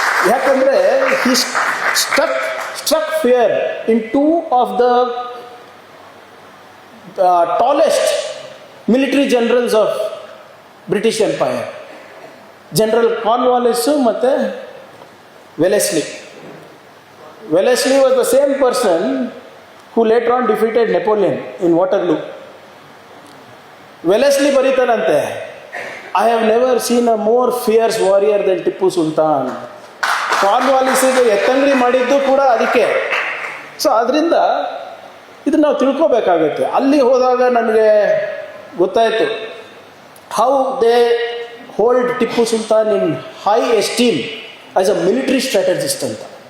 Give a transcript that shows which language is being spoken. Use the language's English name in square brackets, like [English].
[Kannada] ಯಾಕಂದರೆ [English] He struck fear in 2 of the tallest military generals of British empire, general Cornwallis ಮತ್ತು Wellesley. Wellesley was the same person who later on defeated Napoleon in Waterloo. Wellesley [Kannada] ಬರೀತಾರಂತೆ, [English] I have never seen a more fierce warrior than Tipu Sultan. [Kannada] ಕಾರ್ನ್ವಾಲಿಸಿಗೆ ಎತ್ತಂಗಡಿ ಮಾಡಿದ್ದು ಕೂಡ ಅದಕ್ಕೆ. So ಅದರಿಂದ ಇದನ್ನು ನಾವು ತಿಳ್ಕೋಬೇಕಾಗುತ್ತೆ. ಅಲ್ಲಿ ಹೋದಾಗ ನನಗೆ ಗೊತ್ತಾಯಿತು [English] How they hold Tipu Sultan in high esteem as a military strategist ಅಂತ.